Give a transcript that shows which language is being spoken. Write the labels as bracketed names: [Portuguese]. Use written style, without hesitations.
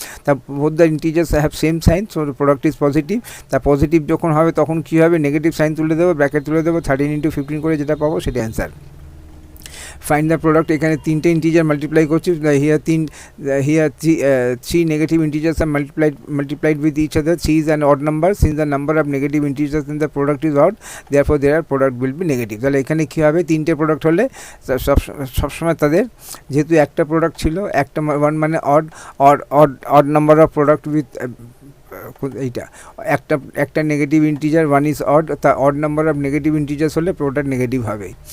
[Bangla] তা [English] Both the integers have same sign, so product is positive. [Bangla] তা positive যখন হবে তখন কী হবে, নেগেটিভ সাইন তুলে দেবো, ব্র্যাকেট তুলে দেবো, 13 ইন্টু 15 করে যেটা পাবো সেটা অ্যান্সার। [English] find the product, [Bangla] এখানে তিনটে ইন্টিজার মাল্টিপ্লাই করছি, [English] Here 3 negative integers আর multiplied with each other. 3 is an odd number, since the number of negative integers in the product is odd, therefore their product will be negative. [Bangla] তাহলে এখানে কী হবে, তিনটে product হলে সবসময় তাদের, যেহেতু একটা প্রোডাক্ট ছিল, একটা 1 মানে [English] odd number of product with [Bangla] এইটা একটা নেগেটিভ ইন্টিজার [English] 1 is odd, [Bangla] তা [English] odd number of negative integers [Bangla] হলে প্রোডাক্ট নেগেটিভ হবে।